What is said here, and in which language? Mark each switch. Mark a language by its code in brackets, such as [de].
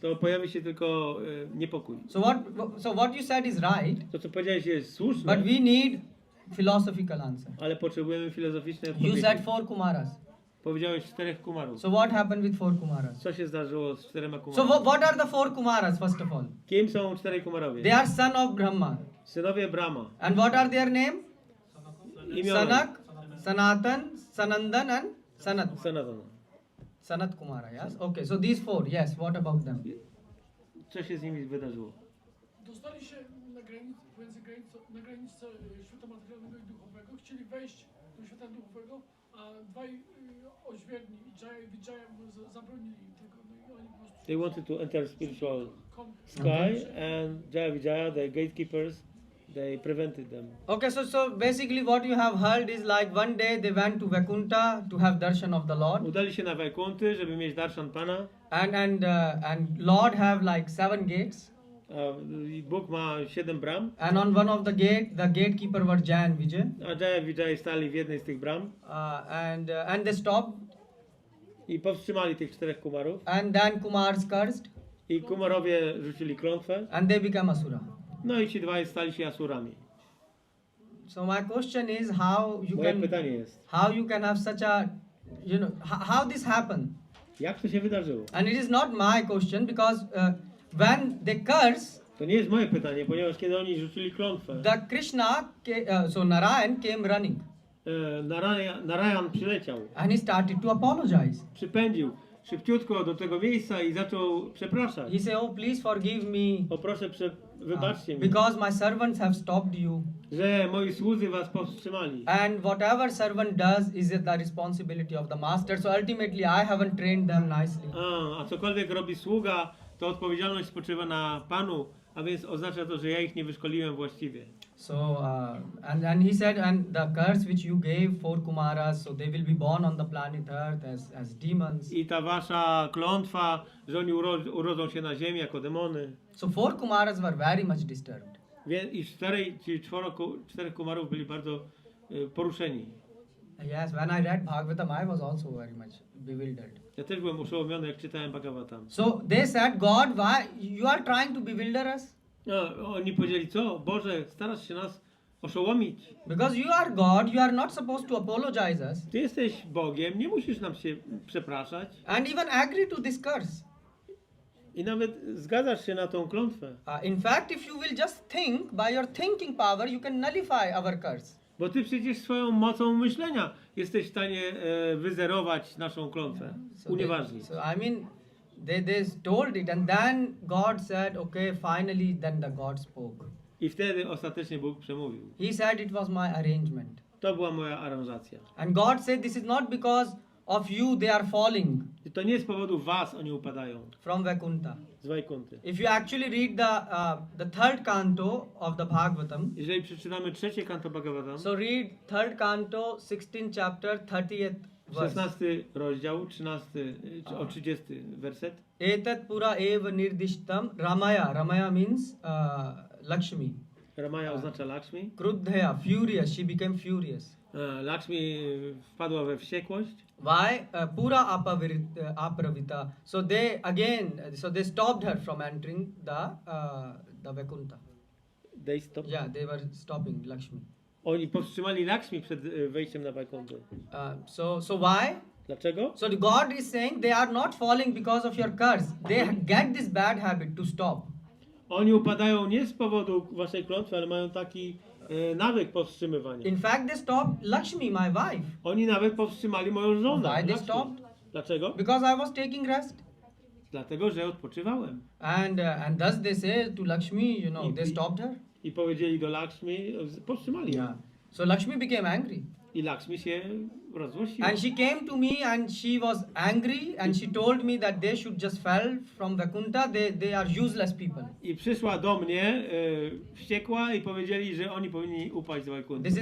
[pl] to pojawi się tylko niepokój. [en] So what you said is right, [pl] To, co powiedziałeś, jest słuszne, [en] but we need philosophical answer. [pl] ale potrzebujemy filozoficznej [en] You [pl] odpowiedzi. [en] said 4 Kumaras. [pl] Powiedziałeś 4 kumarów. [en] So what happened with 4 Kumaras? [pl] Co się zdarzyło z 4 [en] So [pl] kumarami? [en] what are the 4 Kumaras first of all? [pl] Kim są 4 kumarowie? [en] They are son of Brahma. [pl] Synowie Brahma. [en] And what are their name? [pl] Imiona. [en] Sanak, Sanatan, Sanandan and Sanat. Sanatana. Sanat Kumara, yes? Okay, so these 4, yes, what about them? [pl] Co się z nimi wydarzyło? Dostali się na granicę świata materialnego i duchowego, chcieli wejść do świata duchowego, a dwaj oźwierni, Jaya i Vijaya, zabronili im tego. No i oni po prostu... [en] They wanted to enter spiritual sky and Jaya Vijaya, the gatekeepers, they prevented them. Okay, so basically what you have heard is like one day they went to Vaikuntha to have darshan of the Lord. [pl] Udali się na Wajkunty, żeby mieć darshan Pana. [en] And Lord have like 7 gates. [pl] Bóg ma 7 bram. [en] And on one of the gatekeeper was Jaya and Vijaya. [pl] A Jaya Vijaya stali w jednej z tych bram. [en] And they stopped. [pl] I powstrzymali tych 4 kumarów. [en] And then Kumars cursed. [pl] I kumarowie rzucili klątwę. [en] And they became Asura. [pl] No i ci dwaj stali się asurami. [en] So my question is [pl] Moje pytanie jest, [en] how you can have such a, you know, how this happened? [pl] jak to się wydarzyło? [en] And it is not my question because when they curse, [pl] To nie jest moje pytanie, ponieważ kiedy oni rzucili klątwę, [en] the Krishna, so Narayan came running [pl] Narayan przyleciał, [en] and he started to apologize. [pl] przypędził, szybciutko do tego miejsca i zaczął przepraszać. [en] He said, oh, please forgive me, [pl] O proszę, wybaczcie mi, [en] because my servants have stopped you. [pl] że moi słudzy was powstrzymali. [en] And whatever servant does is the responsibility of the master. So ultimately, I haven't trained them nicely. [pl] A cokolwiek robi sługa, to odpowiedzialność spoczywa na Panu, a więc oznacza to, że ja ich nie wyszkoliłem właściwie. [en] So, and he said, and the curse which you gave for Kumaras, so they will be born on the planet Earth as demons. [pl] I ta wasza klątwa, że oni urodzą się na ziemi jako demony. [en] So 4 Kumaras were very much disturbed. [pl] I czterech kumarów byli bardzo poruszeni. [en] Yes, when I read Bhagavatam, I was also very much bewildered. [pl] Ja też byłem oszołomiony, jak czytałem Bhagavatam. [en] So they said, God, why you are trying to bewilder us? [pl] No, oni powiedzieli, co? Boże, starasz się nas oszołomić. [en] Because you are God, you are not supposed to apologize us. [pl] Ty jesteś Bogiem, nie musisz nam się przepraszać. [en] And even agree to this curse. [pl] I nawet zgadzasz się na tą klątwę. [en] In fact, if you will just think, by your thinking power, you can nullify our curse. [pl] Bo ty przecież swoją mocą myślenia jesteś w stanie wyzerować naszą klątwę. Unieważnić. [en] So I mean, they told it, and then God said, okay, finally, then the God spoke. [pl] I wtedy ostatecznie Bóg przemówił. [en] He said it was my arrangement. [pl] To była moja aranżacja. [en] And God said, this is not because of you they are falling [pl] I to nie z powodu was oni upadają [en] from Vaikuntha. [pl] z Wajkunty. [en] If you actually read the third canto of the Bhagavatam, [pl] Jeżeli przeczytamy trzecie kanto Bhagavatam, [en] so read third canto, 16th chapter, 30th verse. [pl] 16 rozdział, 30 werset. [sa] Etat pura eva nirdishtam Ramaya. [en] Ramaya means Lakshmi. [pl] Ramaya oznacza Lakshmi. [en] Krudhaya, furious. She became furious. [pl] Lakshmi wpadła we wściekłość. [en] Why? [sa] Pura apravita. [en] So they stopped her from entering the Vaikuntha. They stop. Yeah, they were stopping Lakshmi. [pl] Oni powstrzymali Lakshmi przed wejściem na Wajkuntę. [en] So why? [pl] Dlaczego? [en] So the God is saying they are not falling because of your curse. They get this bad habit to stop. [pl] Oni upadają nie z powodu waszej klątwy, ale mają taki nawyk powstrzymywania. [en] In fact, they stopped Lakshmi, my wife. [pl] Oni nawet powstrzymali moją żonę. [en] Why they [pl] Lakshmi. [en] stopped? [pl] Dlaczego? [en] Because I was taking rest. [pl] Dlatego, że odpoczywałem. [en] And thus they say to Lakshmi, you know, they stopped her. [pl] I powiedzieli do Lakshmi, powstrzymali ją. [en] So Lakshmi became angry. [pl] I Lakshmi się rozłościła. [en] And she came to me and she was angry and she told me that they should just fell from Vaikuntha. They are useless people. [pl] I przyszła do mnie wściekła i powiedzieli, że oni powinni upaść z Wajkunty.